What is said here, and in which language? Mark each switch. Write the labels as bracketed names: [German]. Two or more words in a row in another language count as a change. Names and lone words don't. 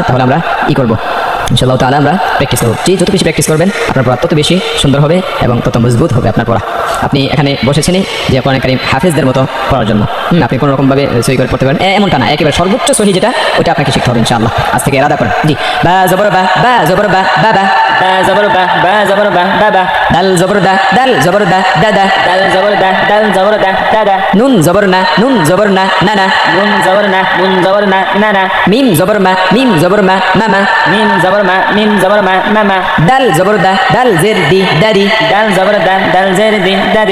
[Bangla] তাহলে আমরা করবো [Arabic] إن شاء الله تعالى, [Bangla] আমরা প্র্যাকটিস করবো। যত বেশি প্র্যাকটিস করবেন আপনার পড়া তত বেশি সুন্দর হবে এবং তত মজবুত হবে আপনার পড়া। আপনি এখানে বসেছেনই যে [Arabic] القرآن الكريم [Bangla] হাফেজদের মতো পড়ার জন্য, আপনি কোনো রকমভাবে সহি করে পড়তে পারেন এমনটা না, একেবারে সর্বোচ্চ সহি যেটা ওটা আপনাকে শিখতে হবে [Arabic] إن شاء الله. [Bangla] আজ থেকে ইরাদা করেন। জি, বা জবর বা, বা জবর বা, বা বা, [Arabic] با زبر با با زبر با با با [Bangla] দাল জবর দা দাল জবর দা দাদা দাল জবর দা দাল জবর দা দাদা নুন জবর না নানা নুন জবর না নানা মিম জবর মা মামা মিম জবর মা মামা দাল জবর দা দাল জের দি দাদি দাল জবর দা দাল জের দি দাদি